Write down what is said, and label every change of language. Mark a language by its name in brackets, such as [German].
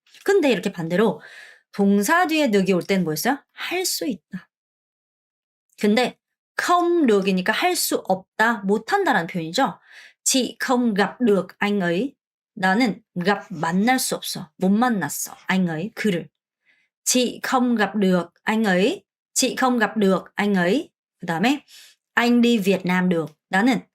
[Korean] 근데 이렇게 반대로 동사 뒤에 늑이 올 때는 뭐였어요? 할 수 있다. 근데 không được 이니까 할 수 없다, 못한다라는 표현이죠. [Vietnamese] chị không gặp được anh ấy. [Korean] 나는 gặp, 만날 수 없어. 못 만났어. [Vietnamese] anh ấy, [Korean] 그를. [Vietnamese] chị không gặp được anh ấy. chị không gặp được anh ấy. 그 다음에 anh đi Việt Nam được. [Korean] 나는